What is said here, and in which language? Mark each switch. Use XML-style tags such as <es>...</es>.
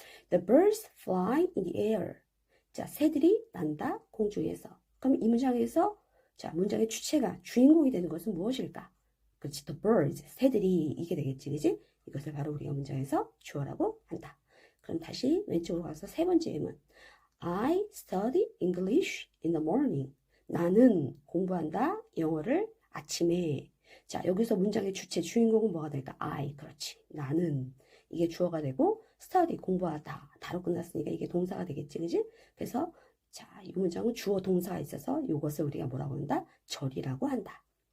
<en>The birds fly in the air.</en> <ko>자, 새들이 난다 공중에서. 그럼 이 문장에서 자, 문장의 주체가 주인공이 되는 것은 무엇일까? 그렇지,</ko> <en>the birds,</en> <ko>새들이 이게 되겠지, 그지? 이것을 바로 우리가 문장에서 주어라고 한다. 그럼 다시 왼쪽으로 가서 세 번째 예문.</ko> <en>I study English in the morning.</en> <ko>나는 공부한다 영어를 아침에. 자, 여기서 문장의 주체, 주인공은 뭐가 될까? I, 그렇지. 나는. 이게 주어가 되고 study, 공부하다. 다로 끝났으니까 이게 동사가 되겠지, 그지? 그래서 자, 이 문장은 주어 동사가 있어서 이것을 우리가 뭐라고 한다? 절이라고 한다.</ko>